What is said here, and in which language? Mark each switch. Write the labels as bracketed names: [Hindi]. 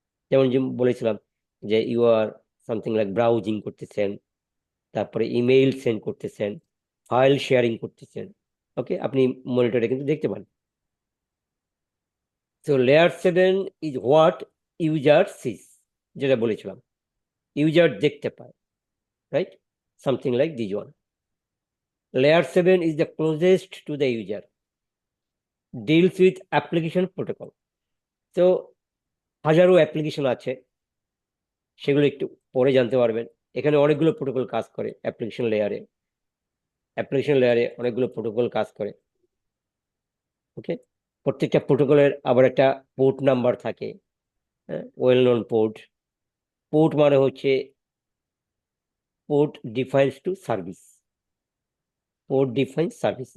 [Bangla] যেমন যে বলেছিলাম যে [English] you are something like [Bangla] browsing করতেছেন, তারপরে ইমেইল সেন্ড করতেছেন, ফাইল শেয়ারিং করতেছেন, ওকে, আপনি মনিটরে কিন্তু দেখতে পান। [English] তো layer 7 is what user sees, [Bangla] যেটা বলেছিলাম, ইউজার দেখতে পায়, [English] right? Something like this one. Layer 7 is the closest to the user, deals with application protocol. [Bangla] So হাজারো অ্যাপ্লিকেশন আছে, সেগুলো একটু পরে জানতে পারবেন। এখানে অনেকগুলো প্রোটোকল কাজ করে অ্যাপ্লিকেশন লেয়ারে অনেকগুলো প্রোটোকল কাজ করে, ওকে। প্রত্যেকটা প্রোটোকলের আবার একটা পোর্ট নাম্বার থাকে, ওয়েল নোন পোর্ট মানে হচ্ছে [English] Port defines to service, port defines service.